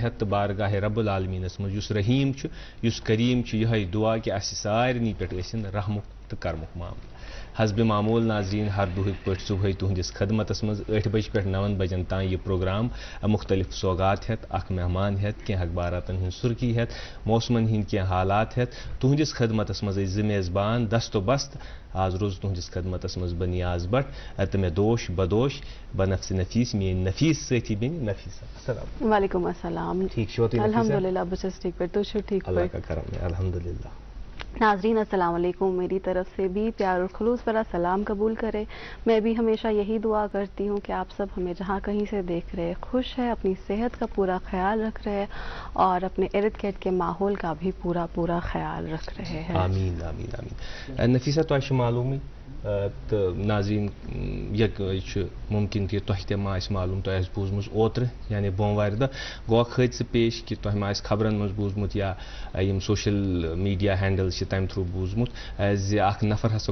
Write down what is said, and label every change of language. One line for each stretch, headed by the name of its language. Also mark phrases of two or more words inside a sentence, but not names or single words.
Kashmiri: ہیت تو بارگاہ رب العالمینس مز یس رحیم یس کریم یہ دعا کہ اس سارنی پہ ٲسِن رحمک تو کرمک معاملہ حسب معمول ناظرین ہر دہک پہ صبح تہندس خدمتس مز 8 بج پہ 9 بجن تان یہ پروگرام مختلف سوگات ہیت اخ مہمان ہیت کی اخباراتن ہند سرخی ہیت موسمن ہند کی حالات ہیت تہندس خدمتس مز زٕ میزبان دست و بست آز روز تہندس خدمتس مز بنیاز بٹ تو میں دوش بدوش بنفس نفیس میری نفیس سۭتی بن نفیسہ السلام
Arabic: وعلیکم السلام
Kashmiri: ٹھیک چھو تُہۍ الحمدللہ بہٕ چھَس ٹھیک پٲٹھۍ تُہۍ چھِو ٹھیک
Urdu: اللہ
Kashmiri: پٲٹھۍ
Urdu: کا کرم ہے الحمدللہ ناظرین السلام علیکم میری طرف سے بھی پیار اور خلوص بھرا سلام قبول کرے میں بھی ہمیشہ یہی دعا کرتی ہوں کہ آپ سب ہمیں جہاں کہیں سے دیکھ رہے خوش ہے اپنی صحت کا پورا خیال رکھ رہے اور اپنے ارد گرد کے ماحول کا بھی پورا خیال رکھ رہے ہیں
Kashmiri: آمین آمین آمین نفیسہ تۄہہِ چھُ معلوٗمٕے تہٕ ناظریٖن یہِ ممکن کہ تۄہہِ تہِ ما آسہِ معلوٗم تۄہہِ آسہِ بوٗزمٕژ اوترٕ یعنی بوموارِ دۄہ گوٚو اکھ حٲدثہٕ پیش کہ تۄہہِ ما آسہِ خبرن منٛز بوٗزمُت یا یِم
English: social media handles
Kashmiri: چھِ تمہِ تھرٛوٗ بوٗزمُت زِ اکھ نفر ہسا